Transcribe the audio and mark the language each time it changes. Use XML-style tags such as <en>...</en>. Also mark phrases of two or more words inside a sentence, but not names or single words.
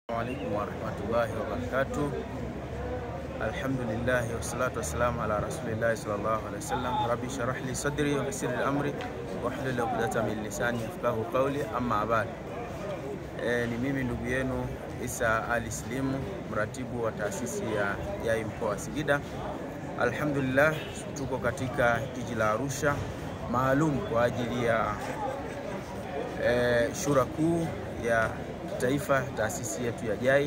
<ar>السلام عليكم ورحمة الله وبركاته الحمد لله والصلاة والسلام على رسول الله صلى الله عليه وسلم. رب اشرح لي صدري ويسر لي أمري واحلل عقدة من لساني يفقهوا قولي أما بعد.</ar> <sw>Ni mimi ndugu yenu Isa Ali Slimu, mratibu wa taasisi ya JAI mkoa wa Singida. Alhamdulillah tuko katika jiji la Arusha maalum kwa ajili ya shura kuu ya taifa, taasisi yetu ya JAI.</sw>